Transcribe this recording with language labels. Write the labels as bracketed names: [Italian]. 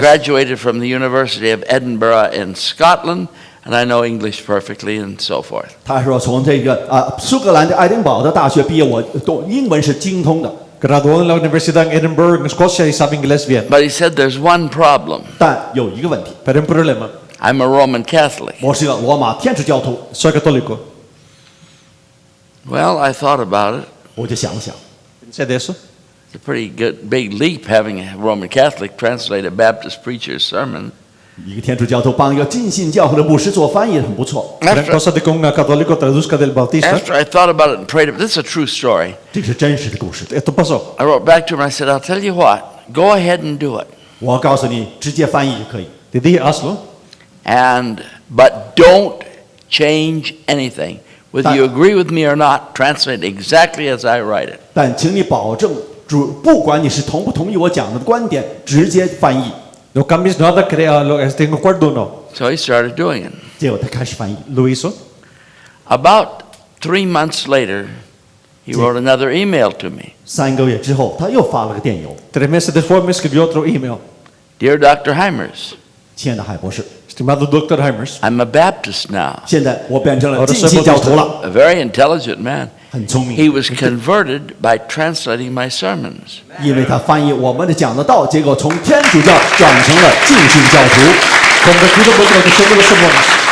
[English] graduated from the University of Edinburgh in Scotland, and I know English perfectly," and so forth. [Chinese] 他说：“从这个苏格兰的爱丁堡的大学毕业，我懂英文是精通的。” [Spanish] Graduó en la Universidad en Edinburgh, en Escocia, y sabe inglés bien. [English] But he said, "There's one problem. [Chinese] 但有一个问题， [Spanish] Pero un problema. [English] I'm a Roman Catholic." [Chinese] 我是个罗马天主教徒。 [Spanish] Soy católico. [English] Well, I thought about it. [Chinese] 我就想了想， [Spanish] Pensé de eso. [English] It's a pretty good big leap having a Roman Catholic translate a Baptist preacher's sermon. [Chinese] 一个天主教徒帮一个浸信教会的牧师做翻译很不错。 [Spanish] Gran cosa de que un católico traduzca del Bautista. [English] After I thought about it and prayed, this is a true story. [Chinese] 这是真实的故事。 [Spanish] Esto pasó. [English] I wrote back to him. I said, "I'll tell you what. Go ahead and do it. [Chinese] 我告诉你，直接翻译就可以。 [Spanish] Te dije, hazlo. [English] But don't change anything. Whether you agree with me or not, translate exactly as I write it." [Chinese] 但请你保证，不管你是同不同意我讲的观点，直接翻译。 [Spanish] No cambies nada, crea lo que tengo acuerdo o no. [English] So he started doing it. [Chinese] 结果他开始翻译。 [Spanish] Lo hizo. [English] About 3 months later, he wrote another email to me. [Chinese] 3个月之后，他又发了个电邮。 [Spanish] 3 meses después me escribió otro email. [English] "Dear Dr. Hymers, [Chinese] 亲爱的海博士， [Spanish] Estimado Dr. Hymers. [English] I'm a Baptist now." [Chinese] 现在我变成了浸信教徒了， [English] A very intelligent man. [Chinese] 很聪明。 [English] He was converted by translating my sermons. [Chinese] 因为他翻译我们的讲的道，结果从天主教转成了浸信教徒。 [Spanish] Convertido por traducción de los sermones.